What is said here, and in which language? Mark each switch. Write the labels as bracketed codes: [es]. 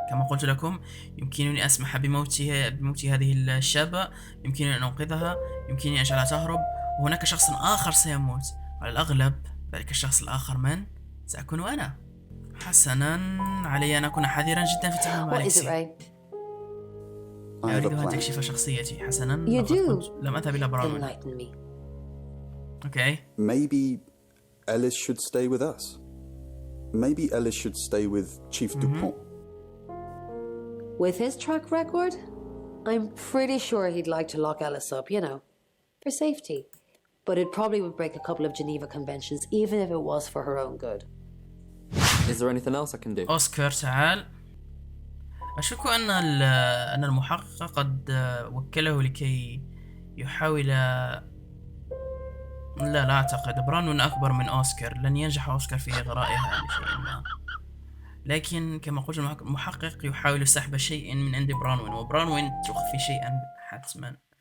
[ar] كما قلت لكم، يمكنني أسمح بموت هذه الشابة، يمكنني أن أنقذها، يمكنني أن أجعلها تهرب، وهناك شخص آخر سيموت، على الأغلب ذلك الشخص الآخر من سأكون أنا. حسنا، علي أن أكون حذرا جدا في التعامل مع ليكسي. أريد أن تكشف شخصيتي. حسنا، لم أذهب إلى برامج. [en] Okay. Maybe Ellis should stay with us. Maybe Ellis should stay with Chief Dupont. With his track record, I'm pretty sure he'd like to lock Ellis up, you know, for safety. But it probably would break a couple of Geneva conventions, even if it was for her own good. Is there anything else I can do? [ar] أوسكار تعال. أشك أن المحقق قد وكله لكي يحاول. لا أعتقد. برانون أكبر من أوسكار. لن ينجح أوسكار في إغرائها بشيء ما. لكن كما قلت المحقق يحاول سحب شيء من عند برانوين، وبرانوين تخفي شيئا حتما.